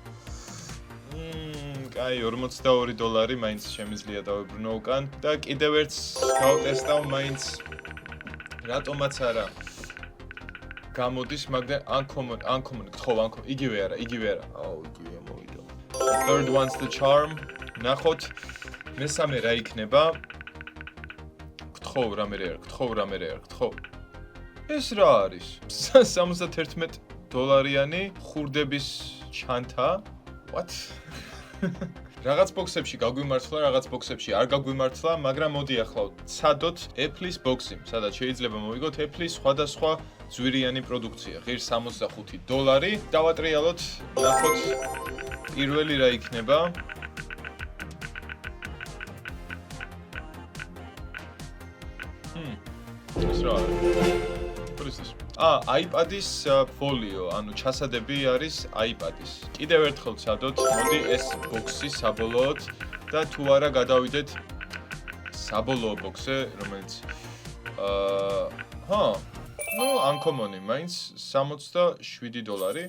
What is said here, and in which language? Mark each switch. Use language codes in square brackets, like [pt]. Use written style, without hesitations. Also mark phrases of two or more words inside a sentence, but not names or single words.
[ka] კაი, $42 მაინც შემიძლია დავიბრუნო უკან და კიდევ ერთს გავტესტავ მაინც რატომაც არა. გამოდის, მაგრამ uncommon, გთხოვ, იგივე არა. იგივე მოვიდა. [en] Third one's the charm. [ka] ნახოთ მესამე რა იქნება? გთხოვ, რამე არ. ეს რა არის? $71-იანი ხურდების ჩანთა? What? რაღაც ბოქსებში გაგვიმართლა, რაღაც ბოქსებში არ გაგვიმართლა, მაგრამ მოდი ახლა ვცადოთ Apple-ის ბოქსი, სადაც შეიძლება მოვიგოთ Apple-ის სხვადასხვა ძვირიანი პროდუქცია. ღირს $65. დავატრიალოთ, ნახოთ პირველი რა იქნება. ეს რა არის? [en] What is this? [ka] iPad-ის folio, ანუ ჩასადები არის iPad-ის. კიდევ ერთხელ ვცადოთ, მოდი ეს ბოქსი საბოლოოდ და თუ არა გადავიდეთ საბოლოო ბოქსზე, რომელიც uncommon-ი მაინც $67.